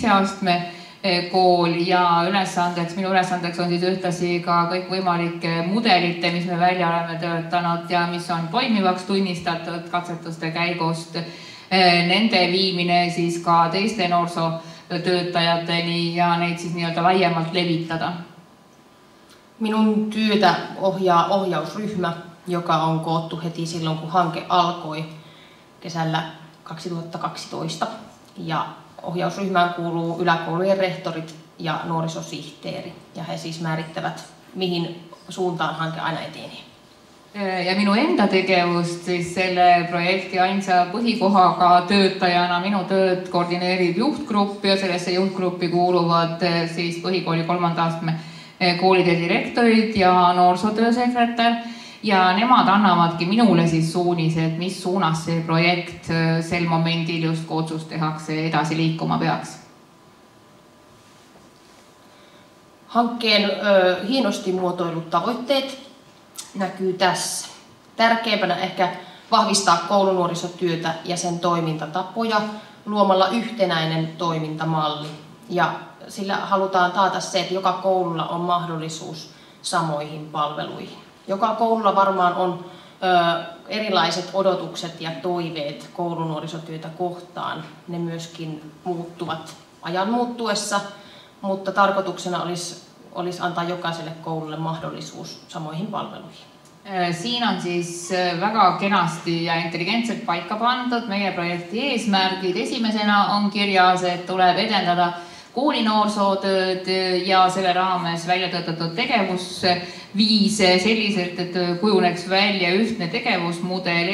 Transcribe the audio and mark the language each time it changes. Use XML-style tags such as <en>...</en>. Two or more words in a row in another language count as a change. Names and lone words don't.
<et>astme kool ja minu ülesandeks on siis ühtasi ka kõik võimalike mudelite, mis me välja oleme töötanud ja mis on toimivaks tunnistatud katsetuste käigust. Nende viimine siis ka teiste noorsootöötajateni ja neid siis nii-öelda laiemalt levitada.</et> <fi>Minun työtä ohjaa ohjausryhmä, joka on koottu heti silloin, kun hanke alkoi kesällä 2012. Ja ohjausryhmään kuuluu yläkoulujen rehtorit ja nuorisosihteeri. Ja he siis määrittävät, mihin suuntaan hanke aina etenee.</fi> <et>Ja minu enda tegevust siis selle projekti ainsa põhikohaga töötajana minu tööd koordineerib juhtgrupp ja sellesse juhtgruppi kuuluvad siis põhikooli 3. astme koolide direktorid ja noorsootöösekretär. Ja nemad annavadki minule siis suunised, mis suunas see projekt sel momendil just otsus tehakse edasi liikuma peaks.</et> <fi>Hankkeen hienosti muotoilut tavoitteet näkyy tässä. Tärkeimpänä ehkä vahvistaa koulunuorisotyötä ja sen toimintatapoja luomalla yhtenäinen toimintamalli ja sillä halutaan taata se, että joka koululla on mahdollisuus samoihin palveluihin. Joka koululla varmaan on erilaiset odotukset ja toiveet koulunuorisotyötä kohtaan. Ne myöskin muuttuvat ajan muuttuessa, mutta tarkoituksena olisi antaa jokaiselle koululle mahdollisuus samoihin palveluihin.</fi> <et>Siin on siis väga kenasti ja intelligentselt paika pandud meie projekti eesmärgid. Esimesena on kirjas, et tuleb edendada koolinoorsootööd ja selle raames välja töötatud tegevusviise selliselt, et kujuneks välja ühtne tegevusmudel.</et>